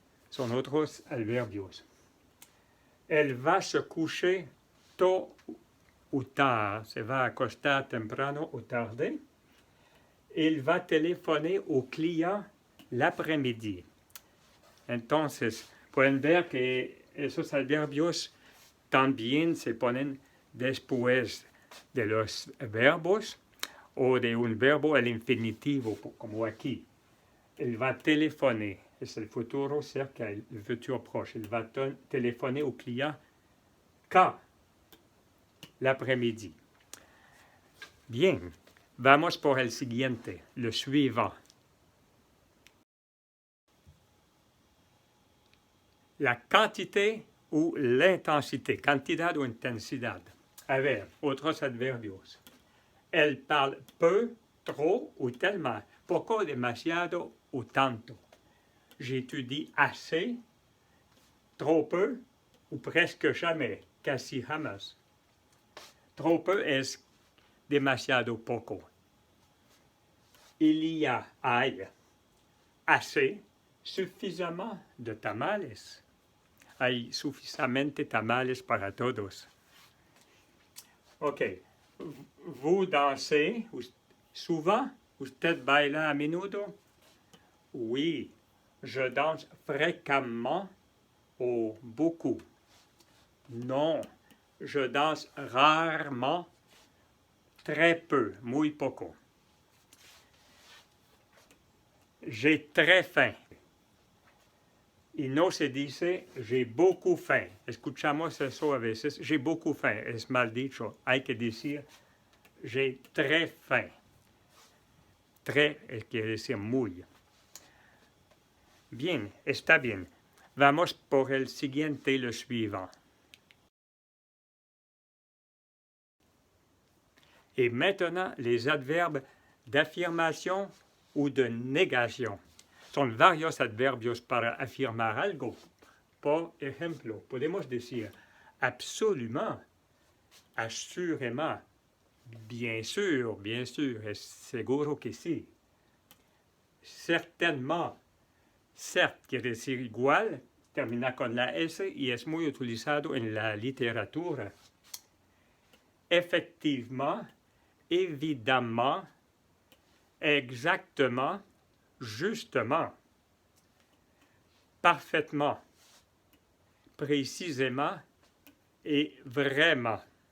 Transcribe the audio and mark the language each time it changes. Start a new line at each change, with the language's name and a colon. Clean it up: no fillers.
Spanish: Son otros adverbios.
French: Elle va se coucher tôt ou tard,
Spanish: se va acostar temprano o tarde.
French: Il va téléphoner au client l'après-midi.
Spanish: Entonces, pueden ver que esos adverbios también se ponen después de los verbos o de un verbo al infinitivo, como aquí.
French: Il va téléphoner,
Spanish: es el futuro cerca, el futur proche.
French: Il va téléphoner au client quand? L'après-midi.
Spanish: Bien, vamos por el siguiente,
French: le suivant. La quantité ou l'intensité,
Spanish: cantidad o intensidad. A ver, otros adverbios.
French: Elle parle peu, trop ou tellement,
Spanish: poco, demasiado
French: ou tanto. J'étudie assez, trop peu ou presque jamais,
Spanish: casi jamás.
French: Trop peu
Spanish: es demasiado poco.
French: Il y a, hay, assez, suffisamment de tamales.
Spanish: Hay suficientemente tamales para todos.
French: Ok. Vous dansez souvent?
Spanish: Usted baila a menudo?
French: Oui, je danse fréquemment ou beaucoup. Non, je danse rarement, très peu,
Spanish: muy poco.
French: J'ai très faim.
Spanish: Y no se dice
French: j'ai beaucoup faim.
Spanish: Escuchamos eso a veces.
French: J'ai beaucoup faim.
Spanish: Es mal dicho. Hay que decir
French: j'ai très faim.
Spanish: Très quiere decir muy. Bien, está bien. Vamos por el siguiente,
French: le suivant. Et maintenant, les adverbes d'affirmation ou de négation.
Spanish: Son varios adverbios para afirmar algo. Por ejemplo, podemos decir absolument, assurément, bien sûr, es seguro que sí. Certainement, cert quiere decir igual, termina con la S y es muy utilizado en la literatura.
French: Effectivement, évidemment, exactement, justement, parfaitement, précisément et vraiment.